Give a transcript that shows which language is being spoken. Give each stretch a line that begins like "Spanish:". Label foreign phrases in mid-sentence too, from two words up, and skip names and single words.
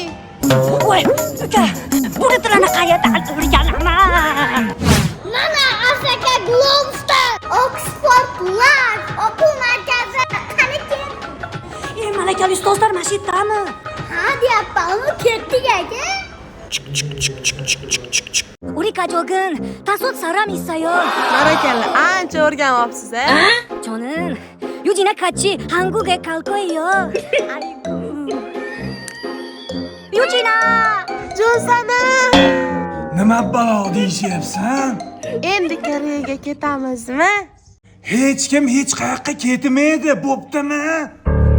Uzbek: Voy, uka, buni tilini qayerda o'rganaman? Mana Asaka Globesda Oxford Live o'quv markazi qaniki? Malakali ustozlar mana shu yerdami? Ha, deyapman, ketdik aka.
Korean: 우리 가족은 다섯 사람 있어요.
Uzbek: Barakalla, ancha o'rganibsiz, a?
Korean: 저는 유진아 같이 한국에 갈 거예요. 아이고. 유진아!
Uzbek: Jo'sana. Nima balo deyishyapsan? Endi Koreyaga ketamizmi? Hech kim hech qayoqqa ketmaydi, bo'ptimi?